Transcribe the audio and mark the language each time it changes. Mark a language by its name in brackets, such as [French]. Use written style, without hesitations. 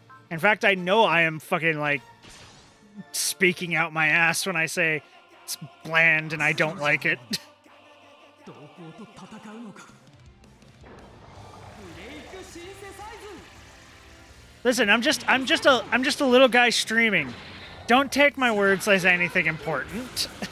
[English] In fact, I know I am fucking like speaking out my ass when I say it's bland and I don't like it. [Japanese] 同胞と戦うのか。 [English] ブレイクシンセサイズ。 Listen, I'm just a little guy streaming. Don't take my words as anything important.